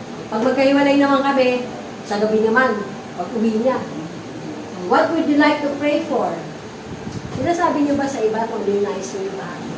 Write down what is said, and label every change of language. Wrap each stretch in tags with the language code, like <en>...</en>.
<tl>Pag magkahiwalay naman kami, sa gabi naman, pag uwi niya.</tl> <en>What would you like to pray for?</en> <tl>Sinasabi niyo ba sa iba kung ano yung nais niyo ba?</tl>